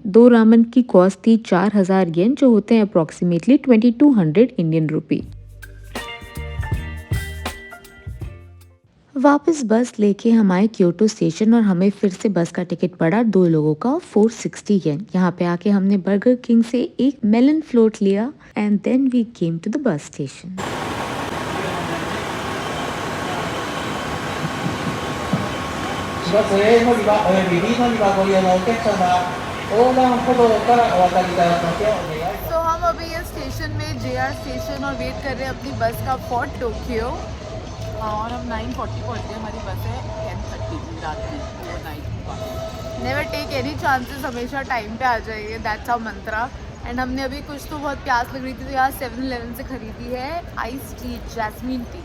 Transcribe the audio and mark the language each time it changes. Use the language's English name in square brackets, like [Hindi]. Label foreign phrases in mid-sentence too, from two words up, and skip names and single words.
[Hindi] 2 रामन की कॉस्ट थी 4000 येन जो होते हैं अप्रोक्सीमेटली 2200 [English] Indian rupee. [Hindi] वापस बस लेके हम आए क्योटो स्टेशन और हमें फिर से बस का टिकट पड़ा 2 लोगों का 460 येन। यहाँ पे आके हमने बर्गर किंग से एक [English] melon float [Hindi] लिया [English] and then we came to the bus station. [Japanese] 4 月 A 乗り場および B 乗り場ご利用のお客様、横断歩道からお渡りいただきますようお願いします。 [Hindi] तो हम अभी ये स्टेशन में JR स्टेशन और वेट कर रहे हैं अपनी बस का फॉर टोक्यो। और हम 9:40 पहुँच गए, हमारी बस है 10:30 रात में ओवरनाइट। [English] never take any chances, [Hindi] हमेशा टाइम पे आ जाइए, [English] that's our mantra. [Hindi] एंड हमने अभी कुछ तो बहुत प्यास लग रही थी तो यहाँ 7-Eleven से खरीदी है [English] ice tea, jasmine tea.